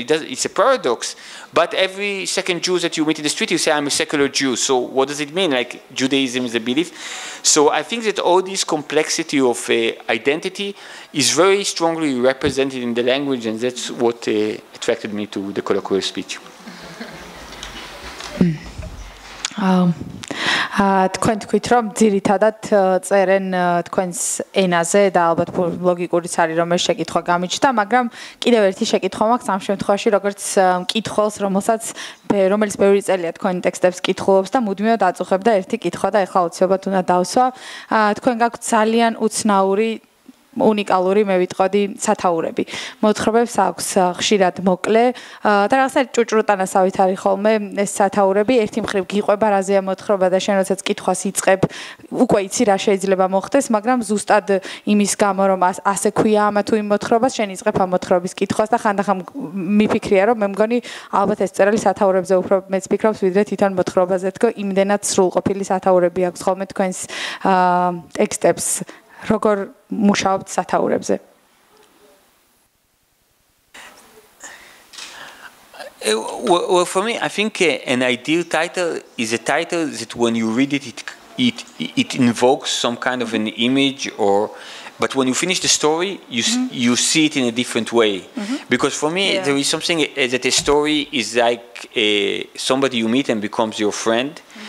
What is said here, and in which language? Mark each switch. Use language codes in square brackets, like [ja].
[en] It's a paradox. But every second Jew that you meet in the street, you say, I'm a secular Jew. So what does it mean? Like Judaism is a belief. So I think that all this complexity of identity is very strongly represented in the language, and that's what attracted me to the colloquial speech. [ka] თქვენ თქვით რომ ძირითადად წერენ თქვენს ენაზე და ალბათ ლოგიკურიც არის რომ ეს შეკითხვა გამიჩნდა, მაგრამ კიდევ ერთი შეკითხვა მაქვს ამ შემთხვევაში, როგორც მკითხველს, რომელიც ბევრი წელია თქვენი ტექსტებს კითხულობს და მუდმივად აწუხებდა ერთი კითხვა და ეხლა უცებად უნდა დავსვა. თქვენ გაქვთ ძალიან უცნაური უნიკალური, მე ვიტყოდი, სათაურები. მოთხრობებს აქვს ხშირად მოკლე და რაღაცა ჭუჭრუტანასავით არის ხოლმე ეს სათაურები. ერთი მხრივ გიყვება რაზეა მოთხრობა და შენ როდესაც კითხვას იწყებ, უკვე იცი რა შეიძლება მოხდეს, მაგრამ ზუსტად იმის გამო რომ ასე ქვია ამა თუ იმ მოთხრობას, შენ იწყებ ამ მოთხრობის კითხვას და ხანდახან მიფიქრია რომ მე მგონი ალბათ ეს წერალი სათაურებზე უფრო მეც ფიქრობს ვიდრე თვითონ მოთხრობაზე, თქო, იმდენად სრულყოფილი სათაურები აქვს ხოლმე თქვენს ტექსტებს. როგორ მუშაობთ სათაურებზე? [en] Well, for me, I think an ideal title is a title that when you read it invokes some kind of an image, but when you finish the story, you see it in a different way. Because for me, there is something that a story is like somebody you meet and becomes your friend.